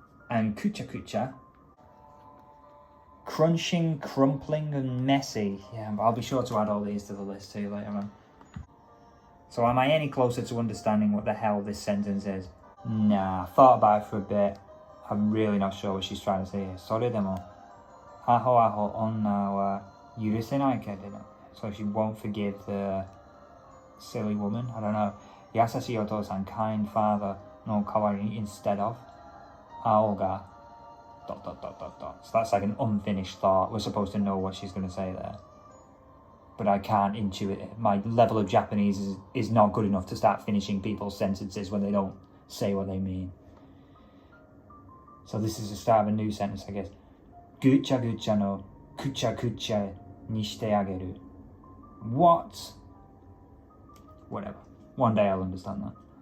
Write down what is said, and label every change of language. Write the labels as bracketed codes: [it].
[en] And kucha kucha, crunching, crumpling, and messy. Yeah, but I'll be sure to add all these to the list too later on. So am I any closer to understanding what the hell this sentence is? Nah, I thought about it for a bit. I'm really not sure what she's trying to say here. [ja] それでも、アホアホ女は許せないけれど。 [en] So she won't forgive the silly woman. I don't know. [ja] 優しいお父さん [en] kind father [ja] の代わりに [en] instead of [ja] 青が ... [en] So that's like an unfinished thought. We're supposed to know what she's going to say there. But I can't intuit it. My level of Japanese is not good enough to start finishing people's sentences when they don't say what they mean. So this is the start of a new sentence, I guess. [ja] Gucha gucha no kucha kucha ni shite ageru. [en] What? Whatever. One day I'll understand that.